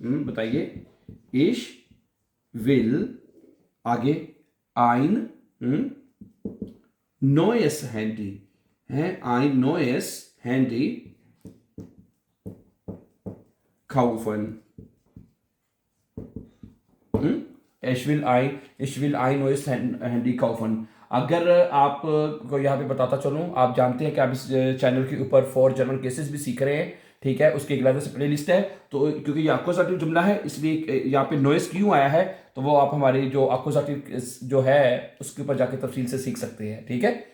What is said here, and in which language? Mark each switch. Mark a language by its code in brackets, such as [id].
[hi] बताइए। [de] इश विल, आगे आइन नोएस हैंडी है, आइन नोएस हैंडी kaufen। ich will ein neues Handy kaufen। [hi] अगर आप को यहाँ पे बताता चलूँ, आप जानते हैं कि आप इस चैनल के ऊपर 4 जर्मन केसेस भी सीख रहे हैं, ठीक है। उसकी एक अलग से प्ले लिस्ट है। तो क्योंकि ये एक्कुजेटिव जुमला है इसलिए यहाँ पे नॉइस क्यों आया है, तो वो आप हमारी जो एक्कुजेटिव जो है उसके ऊपर जाके तफसील से सीख सकते हैं, ठीक है।